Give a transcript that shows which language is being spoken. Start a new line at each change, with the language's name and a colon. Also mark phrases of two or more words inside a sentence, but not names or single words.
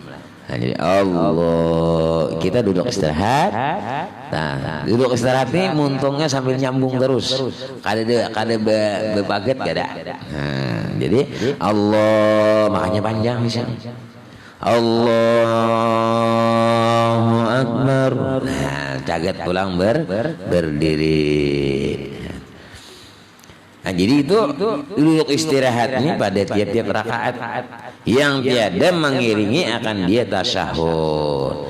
Indonesian: Nah, jadi Allah kita duduk istirahat. Nah, duduk istirahat ini muntungnya sambil nyambung terus. Kada bepaget kada. Nah, jadi Allah makanya panjang bisa.
Arabic: Allahu Akbar.
Indonesian: Nah, caget pulang berdiri. Nah, jadi itu duduk istirahat ini pada tiap-tiap rakaat yang tiada mengiringi akan dia tasyahud.